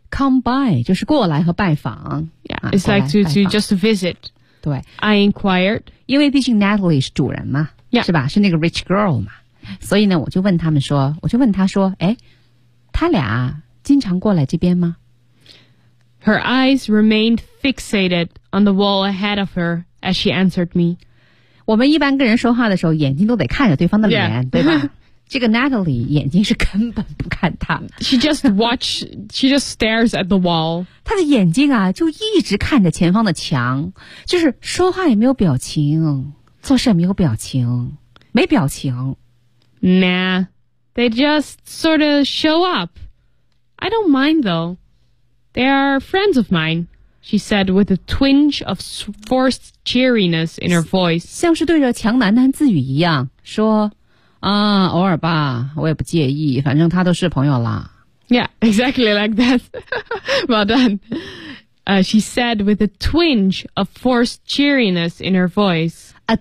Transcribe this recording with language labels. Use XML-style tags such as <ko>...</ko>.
<en>Come by,</en> <zh>就是过来和拜访。</zh> <en>Yeah, it's like to just visit.</en> <zh>对。</zh> <en>I inquired.</en> <zh>因为毕竟 Natalie 是主人嘛。</zh> <en>Yeah.</en> <zh>是吧，是那个</zh> <en>rich girl</en> <zh>嘛。所以呢，我就问他说，诶，他俩经常过来这边吗？</zh> <en>Her eyes remained fixated on the wall ahead of her as she answered me.</en> <zh>我们一般跟人说话的时候眼睛都得看着对方的脸、</zh> <en>yeah.</en> <zh>对吧这个 Natalie 眼睛是根本不看他。</zh> <en>She just stares at the wall.</en> <zh>她的眼睛啊就一直看着前方的墙，就是说话也没有表情，做事也没有表情，没表情。</zh> <en>Nah, they just sort of show up. I don't mind though. They are friends of mine, she said with a twinge of forced cheeriness in her voice.</en> <zh>像是对着墙喃喃自语一样说啊，偶尔吧，我也不介意，反正他都是朋友啦。</zh> <en>Yeah, exactly like that. Well done. She said with a twinge of forced cheeriness in her voice.</en>